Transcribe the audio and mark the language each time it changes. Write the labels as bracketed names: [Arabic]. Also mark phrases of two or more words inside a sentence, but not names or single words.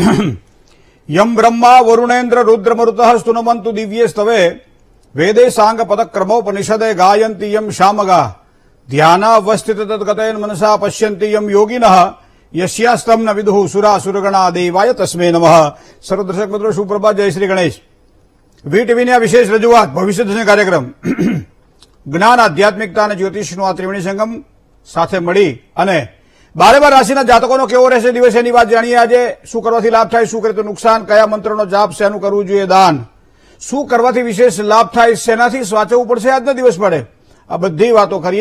[Sanskrit] यम ब्रह्मा वरुणेन्द्र रुद्रमरुतः स्तुनमन्तु दिव्ये स्तवे वेदे सांग पदक्रमोपनिषदे गायन्ति यम शामगा ध्यानावस्थित तद्गतेन मनसा पश्यन्ति यम योगिनः यस्यास्तं न विदुः सुरासुरगणा देवाय तस्मै नमः। [Hindi] सर्व दर्शक मित्रों सुप्रभात, जय श्री गणेश। [Gujarati] વીટીવીની આ વિશેષ રજૂઆત ભવિષ્ય દર્શન કાર્યક્રમ જ્ઞાન આધ્યાત્મિકતા અને જ્યોતિષનું આ ત્રિવેણી સંગમ સાથે મળી અને 12 રાશિના જાતકોનો કેવો રહેશે દિવસ એની વાત જાણીએ। આજે શું કરવાથી લાભ થાય, શું કરે તો નુકસાન, કયા મંત્રનો જાપ, શેનું કરવું જોઈએ દાન, શું કરવાથી વિશેષ લાભ થાય, શેનાથી વાંચવું પડશે આજના દિવસ પડે, આ બધી વાતો કરીએ।